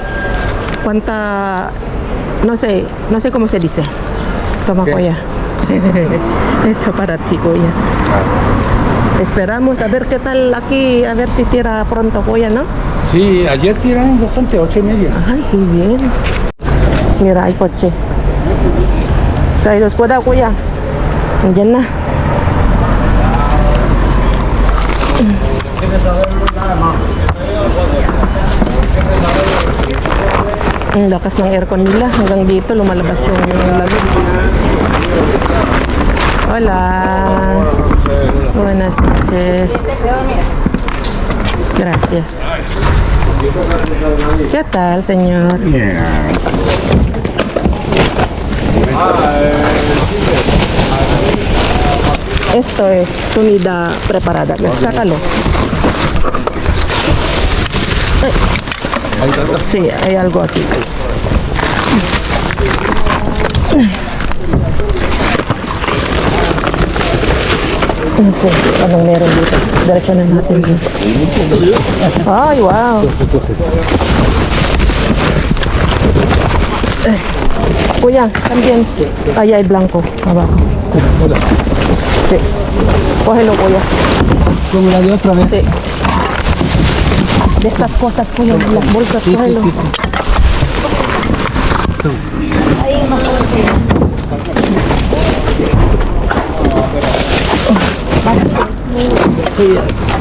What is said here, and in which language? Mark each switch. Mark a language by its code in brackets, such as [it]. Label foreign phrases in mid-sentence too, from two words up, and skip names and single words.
[es] ¿Cuánta? No sé cómo se dice. Toma, ¿Qué? Goya. Eso para ti, Goya. Esperamos a ver qué tal aquí, a ver si tira pronto, Goya, ¿no? Sí, ayer tiraron bastante, 8:30. Ay, qué bien. Mira, hay coche. [tl] Sa idos ko daw, kuya. Nandiyan na. Ang lakas ng aircon nila. Hanggang dito, lumalabas yung lamig. [es] Hola. Buenas noches. Gracias. ¿Qué tal, señor? Esto es comida preparada. Sácalo. Ay. Sí, hay algo aquí. No sé [tl] anong meron dito. Diretso na natin dito. Ay, wow. Kuya, [es] también. Ahí hay blanco. Abajo. Sí. Cógelo, kuya. Como la de otra vez. Sí. De estas cosas, kuya, las bolsas, Sí, sí, cógelo. sí, sí. Yes.